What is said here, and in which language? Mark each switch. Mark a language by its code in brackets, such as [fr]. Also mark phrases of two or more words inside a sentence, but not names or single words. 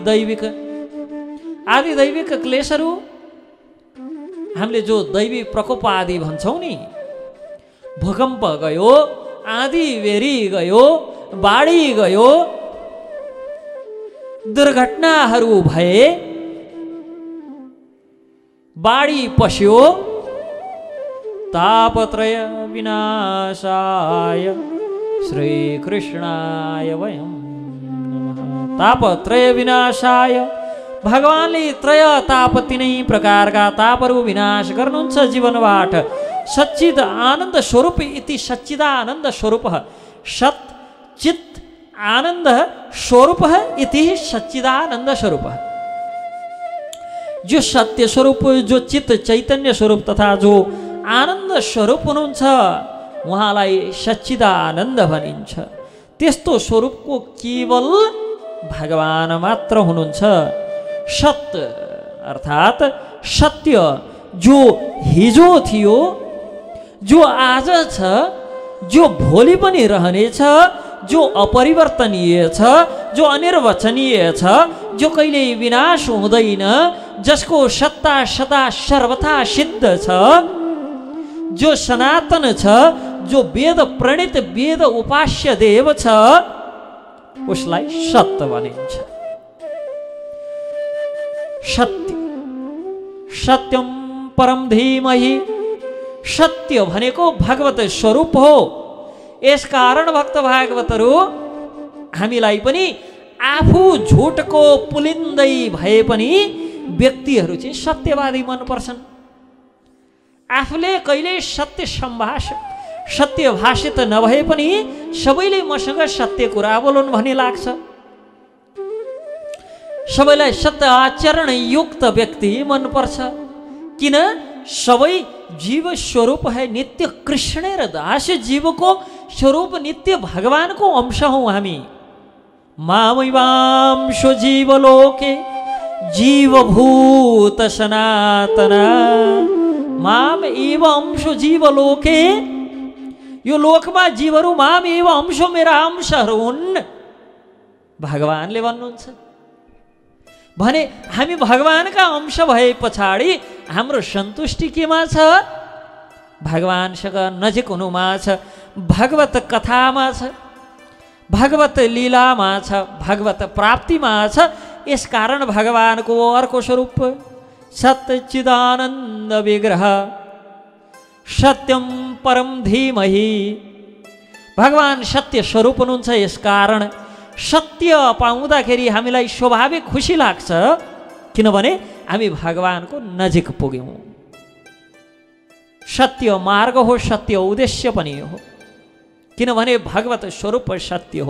[ne] दैविक क्लेशहरू हामीले जो दैवी प्रकोप आदि भन्छौँ नि भूकम्प गयो आँधी बेरी गयो बाढी गयो दुर्घटनाहरू भए बाढी पस्यो [sa] तापत्रय विनाशाय श्रीकृष्णाय वयं नमः। तापत्रय विनाशाय [ne] भगवानले त्रय ताप तीनै प्रकारका तापहरू विनाश गर्नुहुन्छ जीवनबाट। [sa] सच्चिद आनन्द स्वरूप इति सच्चिदानन्द स्वरूप सत् चित् आनन्द स्वरूप इति सच्चिदानन्द स्वरूप [ne] जो सत्य स्वरूप जो चित्त चैतन्य स्वरूप तथा जो आनन्द स्वरूप हुनुहुन्छ उहाँलाई सच्चिदानन्द भनिन्छ। त्यस्तो स्वरूपको केवल भगवान मात्र हुनुहुन्छ। सत्य अर्थात् सत्य जो हिजो थियो जो आज छ जो भोलि पनि रहनेछ जो अपरिवर्तनीय छ जो अनिर्वचनीय छ जो कहिल्यै विनाश हुँदैन जसको सत्ता सदा सर्वथा सिद्ध छ जो सनातन छ जो वेद प्रणीत वेद उपास्य देव छ उसलाई सत्य भनिन्छ। [sa] सत्य सत्यम परम धीमहि [ne] सत्य भनेको भगवत स्वरूप हो। यसकारण भक्त भागवतहरू हामीलाई पनि आफू झुटको पुलिन्दै भए पनि व्यक्तिहरू चाहिँ सत्यवादी मनपर्छन्। आफूले कहिले सत्य भाषित नभए पनि सबैले मसँग सत्य कुरा बोलुन् भन्ने लाग्छ। सबैलाई सत्य आचरण युक्त व्यक्ति मनपर्छ। किन? सबै जीव स्वरूप है नित्य कृष्ण र दास जीवको स्वरूप नित्य भगवानको अंश हौँ हामी। [sa] मामैवांशो जीवलोके जीवभूत सनातन माम एव अंशो जीवलोके [ne] यो लोकमा जीवहरू [sa] माम एव अंशो [ne] मेरा अंशहरू हुन् भगवानले भन्नुहुन्छ भने हामी भगवानका अंश भए पछाडि हाम्रो सन्तुष्टि केमा छ? भगवानसँग नजिक हुनुमा छ, भगवत कथामा छ, भगवत लीलामा छ, भगवत प्राप्तिमा छ। यसकारण भगवानको अर्को स्वरूप [sa] सच्चिदानन्द विग्रह सत्यम परम धीमहि [ne] भगवान सत्य स्वरूप हुनुहुन्छ। यसकारण सत्य पाउँदाखेरि हामीलाई स्वाभाविक खुसी लाग्छ किनभने हामी भगवानको नजिक पुग्यौँ। सत्य मार्ग हो, सत्य उद्देश्य पनि हो किनभने भगवत स्वरूप सत्य हो।